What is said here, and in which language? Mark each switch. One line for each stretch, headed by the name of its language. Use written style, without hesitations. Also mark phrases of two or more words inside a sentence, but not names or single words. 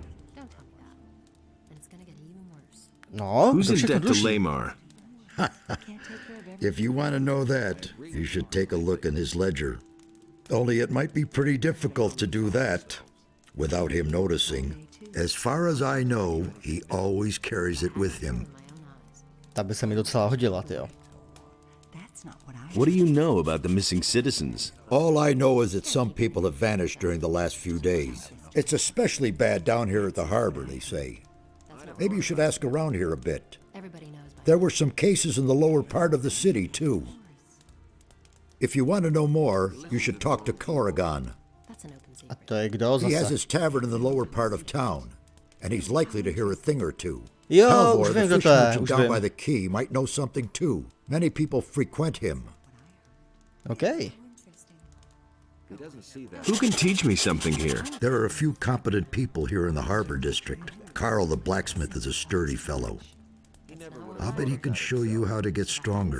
Czech: No,
English: Who's to in
Czech: všechno
English: debt to
Czech: dluží.
English: Lamar? If you want to know that, you should take a look in his ledger. Only it might be pretty difficult to do that without him noticing. As far as I know, he always carries it with him.
Czech: Ta by se mi docela hodila, tyjo.
English: What do you know about the missing citizens? All I know is that some people have vanished during the last few days. It's especially bad down here at the harbor, they say. Maybe you should ask around here a bit. There were some cases in the lower part of the city, too. If you want to know more, you should talk to Corrigan. That's an open
Czech: A to je kdo
English: He has
Czech: zase?
English: his tavern in the lower part of town, and he's likely to hear a thing or two.
Czech: Jo,
English: Halvor,
Czech: už
English: the
Czech: vím, kdo
English: fish
Czech: to je,
English: merchant
Czech: už
English: down
Czech: vím.
English: by the quay, might know something too. Many people frequent him. OK. Who can teach me something here? There are a few competent people here in the harbor district. Carl the blacksmith is a sturdy fellow. I'll bet he can show you how to get stronger.